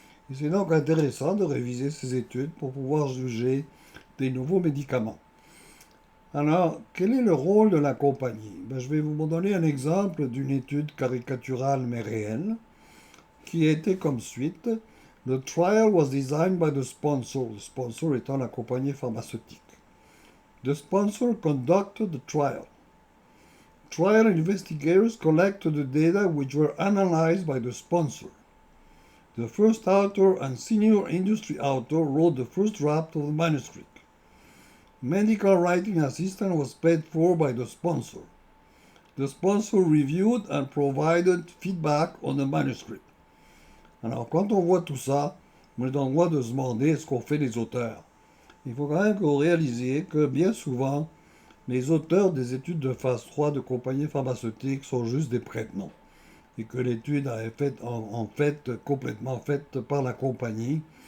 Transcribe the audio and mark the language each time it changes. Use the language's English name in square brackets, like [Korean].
[French] Et c'est donc intéressant de réviser ces études pour pouvoir juger des nouveaux médicaments. Alors, quel est le rôle de la compagnie? Je vais vous donner un exemple d'une étude caricaturale mais réelle qui était comme suite. [English] The trial was designed by the sponsor, [French] le sponsor étant la compagnie pharmaceutique. [English] The sponsor conducted the trial. Trial investigators collected the data which were analyzed by the sponsor. The first author and senior industry author wrote the first draft of the manuscript. Medical writing assistant was paid for by the sponsor. The sponsor reviewed and provided feedback on the manuscript. [French] Alors, quand on voit tout ça, on est en droit de se demander ce qu'ont fait les auteurs. Il faut quand même que vous réalisiez que bien souvent, les auteurs des études de phase 3 de compagnies pharmaceutiques sont juste des prête-noms et que l'étude est faite, en fait complètement faite par la compagnie.